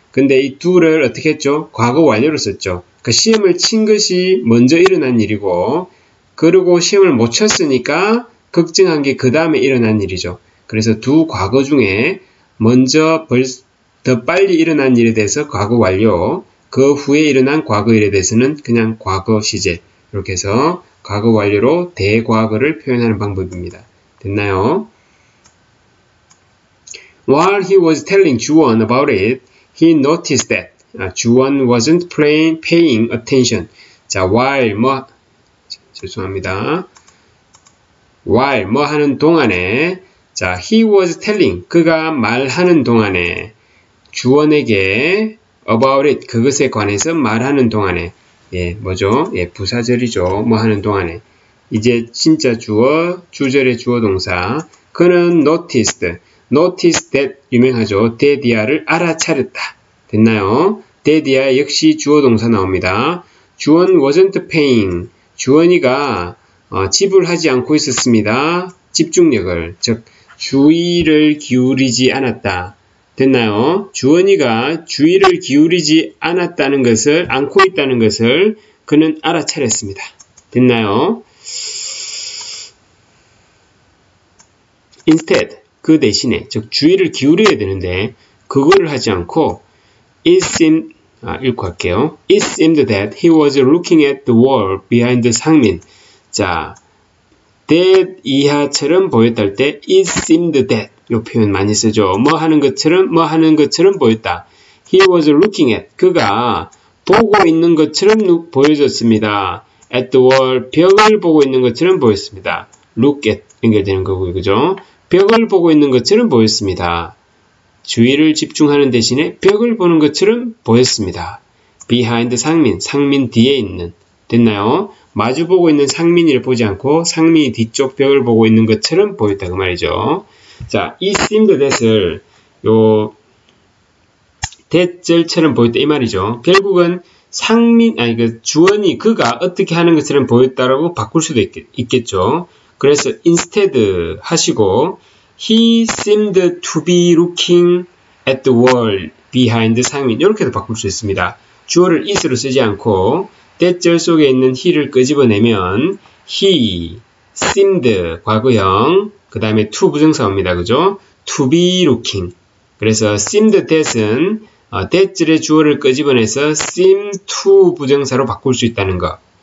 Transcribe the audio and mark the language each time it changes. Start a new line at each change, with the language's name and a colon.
Korean: 근데 이 do를 어떻게 했죠? 과거 완료로 썼죠. 그 시험을 친 것이 먼저 일어난 일이고, 그리고 시험을 못 쳤으니까 걱정한 게 그 다음에 일어난 일이죠. 그래서 두 과거 중에 먼저 더 빨리 일어난 일에 대해서 과거 완료, 그 후에 일어난 과거 일에 대해서는 그냥 과거 시제. 이렇게 해서 과거 완료로 대과거를 표현하는 방법입니다. 됐나요?
English: While he was telling 주원 about it, he noticed that 주원 wasn't paying attention.
Korean: 자, while 죄송합니다. while 뭐 하는 동안에 자,
English: he was telling
Korean: 그가 말하는 동안에 주원에게
English: about it
Korean: 그것에 관해서 말하는 동안에 예, 뭐죠? 예, 부사절이죠. 뭐 하는 동안에 이제 진짜 주어, 주절의 주어 동사 그는
English: noticed that
Korean: 유명하죠. that이야를 알아차렸다. 됐나요? that이야 역시 주어 동사 나옵니다. 주원
English: wasn't paying
Korean: 주원이가 지불하지 않고 있었습니다. 집중력을 즉 주의를 기울이지 않았다. 됐나요? 주원이가 주의를 기울이지 않았다는 것을, 않고 있다는 것을 그는 알아차렸습니다. 됐나요? Instead, 그 대신에, 즉 주의를 기울여야 되는데 그거를 하지 않고
English: It seemed,
Korean: 읽고 할게요.
English: It seemed that he was looking at the wall behind 상민.
Korean: 자, that 이하처럼 보였다 할 때
English: It seemed that
Korean: 이 표현 많이 쓰죠. 뭐 하는 것처럼 보였다.
English: He was looking at,
Korean: 그가 보고 있는 것처럼 보여졌습니다.
English: At the wall,
Korean: 벽을 보고 있는 것처럼 보였습니다.
English: Look at
Korean: 연결되는 거고요. 그죠? 벽을 보고 있는 것처럼 보였습니다. 주의를 집중하는 대신에 벽을 보는 것처럼 보였습니다. Behind 상민 뒤에 있는. 됐나요? 마주보고 있는 상민이를 보지 않고 상민이 뒤쪽 벽을 보고 있는 것처럼 보였다 그 말이죠. 자, 이 seemed that을 that절처럼 보였다 이 말이죠. 결국은 주원이 그가 어떻게 하는 것처럼 보였다라고 바꿀 수도 있겠죠. 그래서
English: instead
Korean: 하시고
English: he seemed to be looking at the wall behind 상민
Korean: 이렇게도 바꿀 수 있습니다. 주어를 is로 쓰지 않고 that절 속에 있는 he를 끄집어내면
English: he seemed
Korean: 과거형 그 다음에 to 부정사입니다. 그죠?
English: to be looking
Korean: 그래서 seemed that은 that절의 주어를 끄집어내서 seem to 부정사로 바꿀 수 있다는 거.